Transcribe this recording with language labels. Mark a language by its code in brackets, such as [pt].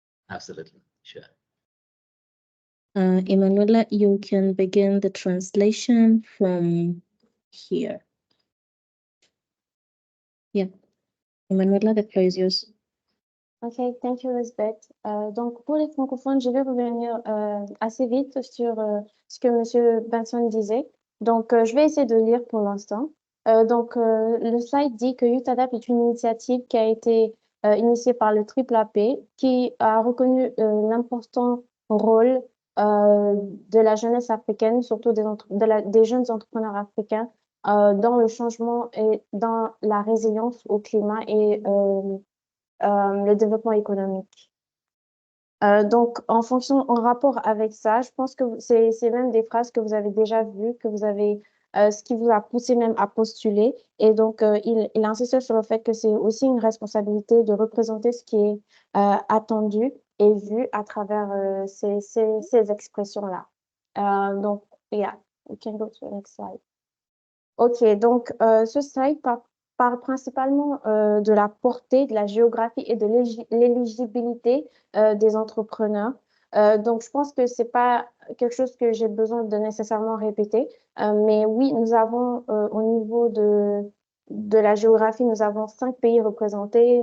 [en] Absolutely, sure. Emanuela, you can begin the translation from here. Yeah, Emanuela, the floor is yours. Okay, thank you, Lisbeth. [fr] Donc, pour les francophones, je vais revenir assez vite sur ce que M. Benson disait. Donc, je vais essayer de lire pour l'instant. Le slide dit que YouthADAPT est une initiative qui a été initié par le AAAP qui a reconnu l'important rôle de la jeunesse africaine, surtout des jeunes entrepreneurs africains, dans le changement et dans la résilience au climat et le développement économique. Donc, en rapport avec ça, je pense que c'est même des phrases que vous avez déjà vues, que vous avez, ce qui vous a poussé même à postuler. Et donc, il insiste sur le fait que c'est aussi une responsabilité de représenter ce qui est attendu et vu à travers ces expressions-là. [en] Donc, yeah, we can go to the next slide. [fr] OK, donc ce slide parle principalement de la portée, de la géographie et de l'éligibilité des entrepreneurs. Donc, je pense que c'est pas quelque chose que j'ai besoin de nécessairement répéter. Mais oui, nous avons au niveau de la géographie, nous avons 5 pays représentés.